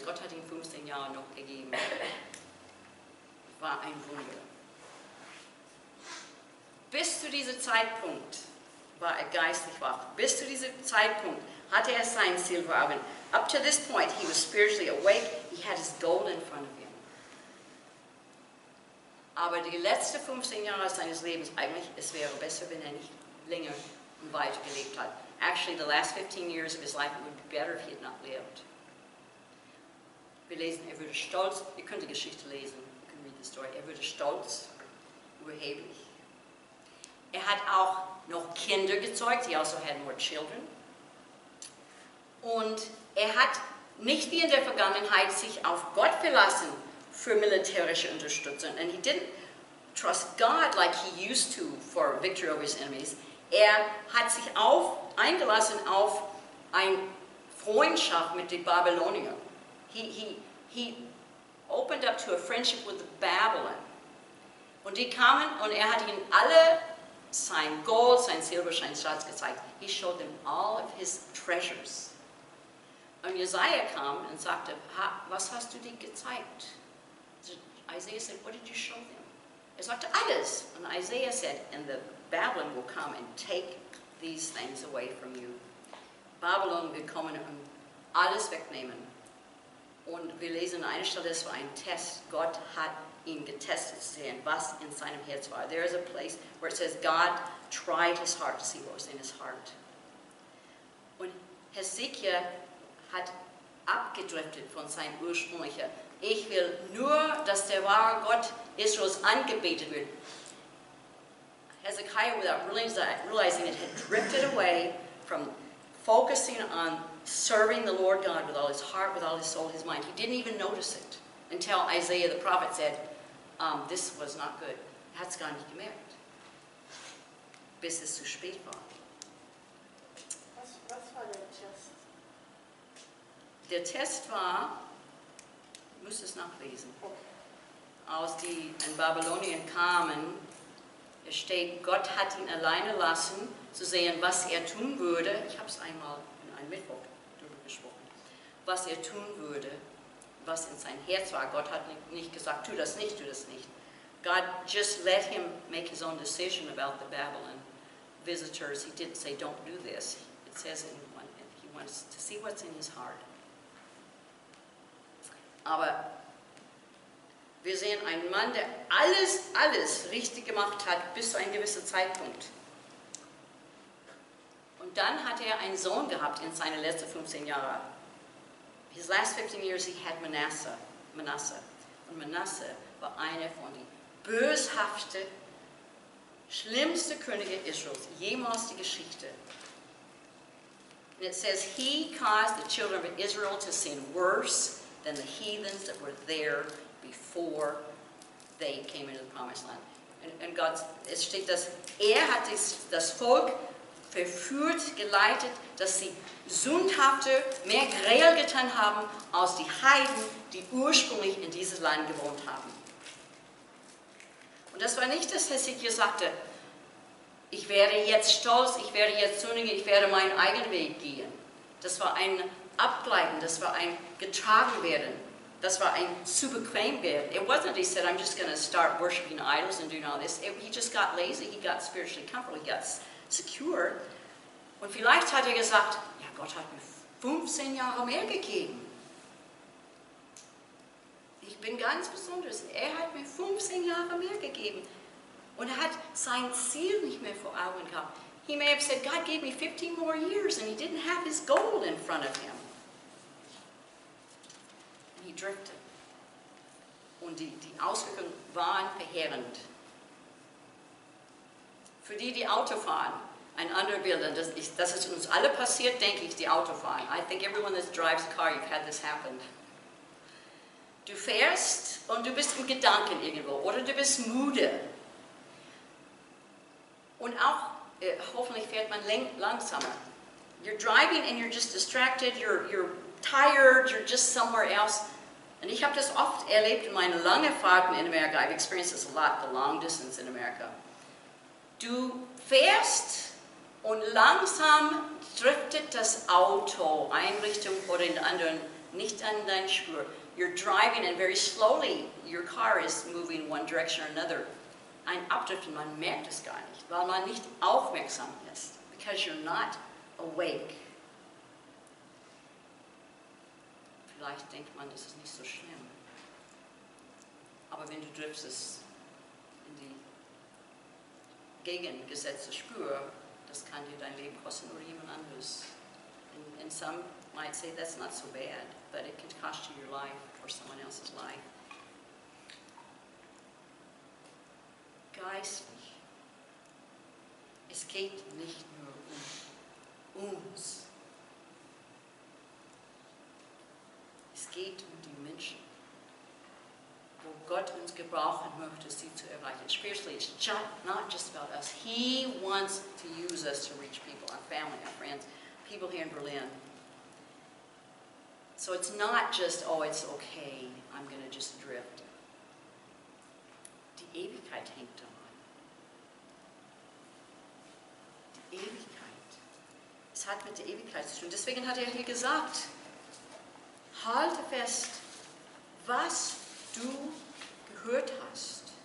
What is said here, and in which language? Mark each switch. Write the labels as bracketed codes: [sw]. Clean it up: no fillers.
[de] Gott hat ihm 15 Jahre noch gegeben. War ein Wunder. Bis zu diesem Zeitpunkt war er geistlich wach. Bis zu diesem Zeitpunkt hatte er sein Ziel vor Augen. [en] Up to this point, he was spiritually awake. He had his goal in front of him. [de] Aber die letzten 15 Jahre seines Lebens, eigentlich, es wäre besser, wenn er nicht länger und weiter gelebt hat. [en] Actually, the last 15 years of his life, it would be better if he had not lived. [de] Wir lesen, er wurde stolz, ihr könnt die Geschichte lesen, [en] you can read the story. [de] Er wurde stolz, überheblich. Er hat auch noch Kinder gezeugt, [en] he also had more children. [de] Und er hat nicht wie in der Vergangenheit sich auf Gott verlassen für militärische Unterstützung. [en] And he didn't trust God like he used to for victory over his enemies. [de] Er hat sich eingelassen auf eine Freundschaft mit den Babyloniern. [en] He opened up to a friendship with Babylon. [de] Und die kamen und er hat ihnen alle sein Gold, sein Silber, sein Schatz gezeigt. [en] He showed them all of his treasures. [de] Und Jesaja kam und sagte, was hast du dir gezeigt? [en] Isaiah said, what did you show them? [de] Er sagte, alles. Und [en] Isaiah said, and the Babylon will come and take these things away from you. [de] Babylon wird kommen und alles wegnehmen. Und wir lesen an einer Stelle, das war ein Test. Gott hat ihn getestet zu sehen, was in seinem Herz war. [en] There is a place where it says God tried his heart to see what was in his heart. [de] Und Hesekiah hat abgedriftet von seinem ursprünglichen. Ich will nur, dass der wahre Gott Israels angebetet wird. [en] Hezekiah, without realizing it, had drifted away from focusing on serving the Lord God with all his heart, with all his soul, his mind. He didn't even notice it until Isaiah the prophet said, this was not good. [de] Er hat es gar nicht gemerkt, bis es zu spät war. Was war der Test? Der Test war, ich muss es nachlesen, als die in Babylonien kamen, es steht, Gott hat ihn alleine lassen, zu sehen, was er tun würde. Ich habe es einmal in einem Mittwoch darüber gesprochen. Was er tun würde, was in sein Herz war. Gott hat nicht gesagt, tu das nicht, tu das nicht. [en] God just let him make his own decision about the Babylon visitors. He didn't say, don't do this. It says he wants to see what's in his heart. [de] Aber wir sehen einen Mann, der alles richtig gemacht hat, bis zu einem gewissen Zeitpunkt. Und dann hat er einen Sohn gehabt in seinen letzten 15 Jahren. [en] His last 15 years he had Manasseh. [de] Und Manasseh war einer von den böshaften, schlimmsten Könige Israels, jemals die Geschichte. [en] And it says, he caused the children of Israel to sin worse than the heathens that were there before they came into the promised land. [de] Und Gott, es steht, dass hat das Volk verführt, geleitet, dass sie sündhafte, mehr Gräuel getan haben, als die Heiden, die ursprünglich in dieses Land gewohnt haben. Und das war nicht, dass Hesekiah sagte, ich werde jetzt stolz, ich werde jetzt sündigen, ich werde meinen eigenen Weg gehen. Das war ein Abgleiten, das war ein getragen werden. Das war ein zu bequem werden. [en] It wasn't he said, I'm just going to start worshiping idols and doing all this. He just got lazy, he got spiritually comfortable, he got secure. [de] Und vielleicht hat er gesagt, ja, Gott hat mir 15 Jahre mehr gegeben. Ich bin ganz besonders. Er hat mir 15 Jahre mehr gegeben. Und er hat sein Ziel nicht mehr vor Augen gehabt. [en] He may have said, God gave me 15 more years and he didn't have his goal in front of him. He drifted. [de] Und die Auswirkungen waren verheerend. Für die Auto fahren, ein anderes Bild, das ist uns alle passiert, denke ich, die Autofahren. [en] I think everyone that drives a car, you've had this happen. [de] Du fährst und du bist im Gedanken irgendwo oder du bist müde. Und auch, hoffentlich fährt man langsamer. [en] You're driving and you're just distracted, you're tired, you're just somewhere else. [de] Und ich habe das oft erlebt in meinen langen Fahrten in Amerika. [en] I've experienced this a lot, the long distance in America. [de] Du fährst und langsam driftet das Auto eine Richtung oder in der anderen, nicht an deine Spur. [en] You're driving and very slowly your car is moving one direction or another. [de] Ein Abdriften, man merkt es gar nicht, weil man nicht aufmerksam ist. [en] Because you're not awake. [de] Vielleicht denkt man, das ist nicht so schlimm. Aber wenn du driftest in die gegengesetzte Spur, das kann dir dein Leben kosten oder jemand anderes. [en] And some might say that's not so bad, but it can cost you your life or someone else's life. [de] Geistlich. Es geht nicht nur um uns. Es geht um die Menschen, wo Gott uns gebrauchen möchte, sie zu erreichen. [en] Spiritually, it's not just about us. He wants to use us to reach people, our family, our friends, people here in Berlin. So it's not just, oh, it's okay, I'm going to just drift. [de] Die Ewigkeit hängt daran. Die Ewigkeit. Es hat mit der Ewigkeit zu tun. Deswegen hat er hier gesagt, halte fest, was du gehört hast.